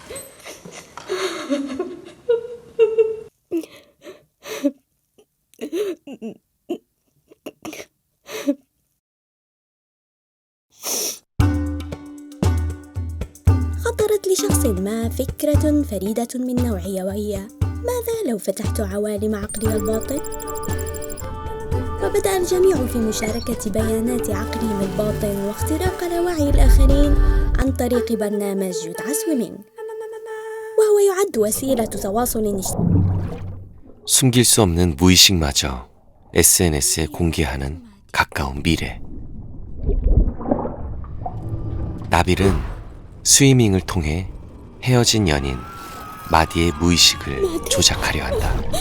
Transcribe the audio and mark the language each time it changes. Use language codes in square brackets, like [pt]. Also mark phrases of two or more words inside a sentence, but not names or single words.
[ar] خطرت لشخص ما فكرة فريدة من نوعها وهي ماذا لو فتحت عوالم عقلي الباطن؟ وبدأ الجميع في مشاركة بيانات عقلهم الباطن واختراق لاوعي الآخرين عن طريق برنامج يدعى سويمينج، وهو يعد وسيلة تواصل اجتماعي. [ko] 숨길 수 없는 무의식마저 SNS에 공개하는 가까운 미래. 나빌은 스위밍을 통해 헤어진 연인 마디의 무의식을 조작하려 한다.